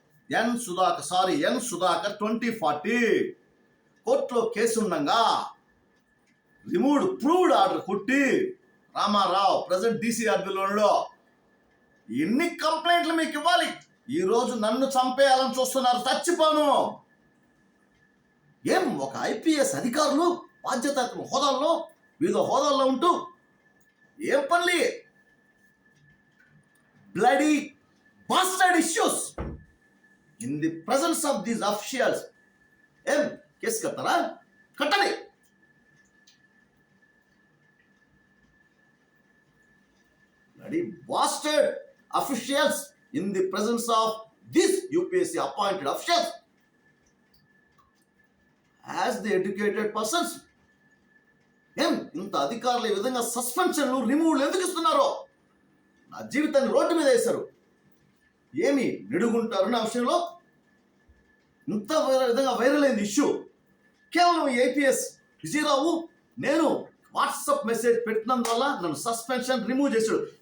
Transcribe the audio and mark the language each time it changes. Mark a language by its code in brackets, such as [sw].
[te] ఎన్ సుధాకర్ 2040 కోర్టులో కేసు ఉండగా removed proved order కొట్టి రామారావు ప్రజెంట్ DCRBలో ఎన్ని కంప్లైంట్లు మీకు ఇవ్వాలి? ఈరోజు నన్ను చంపేయాలని చూస్తున్నారు, చచ్చిపోను. ఏం ఒక IPS అధికారులు బాధ్యతాత్మక హోదాల్లో, వివిధ హోదాల్లో ఉంటూ ఏం పనులు? [en] Bloody bastard issues in the presence of these officials. [te] ఏం కేసు కట్టారా? కట్టండి. [en] Bloody bastard officials in the presence of these UPSC appointed officials as the educated persons. [te] ఏం ఇంత అధికారులు ఈ విధంగా సస్పెన్షన్లు, రిమూవ్లు ఎందుకు ఇస్తున్నారో? నా జీవితాన్ని రోడ్డు మీద వేశారు. ఏమి నిడుగుంటారు నా విషయంలో? ఇంత విధంగా వైరల్ అయింది ఇష్యూ కేవలం APS విజయరావు నేను వాట్సాప్ మెసేజ్ పెట్టినందువల్ల నన్ను సస్పెన్షన్ రిమూవ్ చేశాడు.